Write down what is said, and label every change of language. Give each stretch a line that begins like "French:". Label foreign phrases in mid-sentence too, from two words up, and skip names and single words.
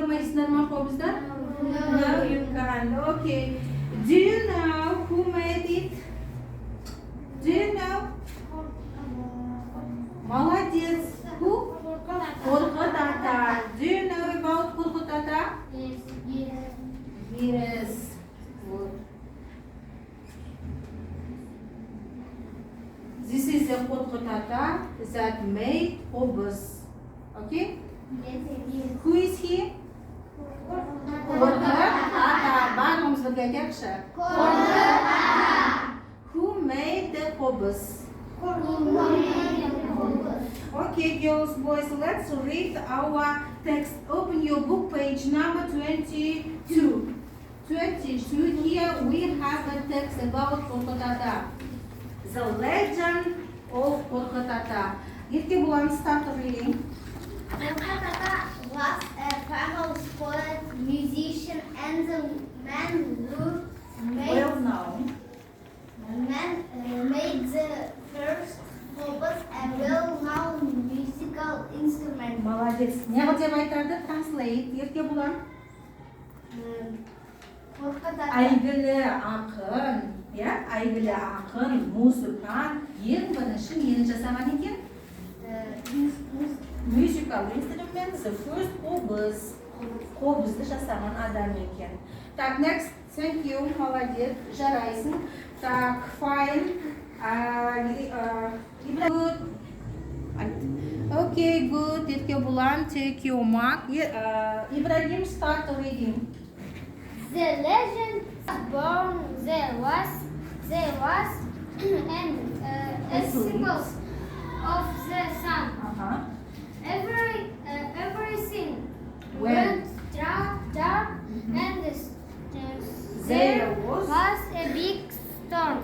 Kazakh: ойлайсыңдар ма қобызды?
English: No, you can't. Okay. Do you know who made it? Do you know? Молодец. Who? Korkyt ata. Do you know about Korkyt ata? Yes. Good. This is the Korkyt ata that made qobuz. Okay? Who is he? Korkyt ata.
Kazakh: Bарлығымыз бірге айтайықшы.
English: Korkyt ata. Who made the qobuz? Okay, girls, boys, let's read our text. Open your book, page number 22. 22. Here we have a text about Korkyt ata. The legend of Korkyt ata.
Kazakh: Ерке боламыз,
English: start reading. Korkyt ata was a famous poet, musician, and the man who made the first qobuz, a well-known musical instrument.
Kazakh: Молодец. Не қыл деп айтады? Translate. Ерке болам. Korkyt ata. Әйгілі ақын, әйгілі ақын, музыкант ең бірінші нені жасаған екен?
English: Musical instrument, the first qobuz.
Kazakh: Qobuzды жасаған адам екен. Так,
English: next. Thank you,
Kazakh: молодец. Жарайсың. Так,
English: fine. Good. Okay, good.
Kazakh: Ерке болам.
English: Take your mark. Ибрагим, start reading. The legend born there was and a symbol of the sun. Everything went dark and there was a big storm.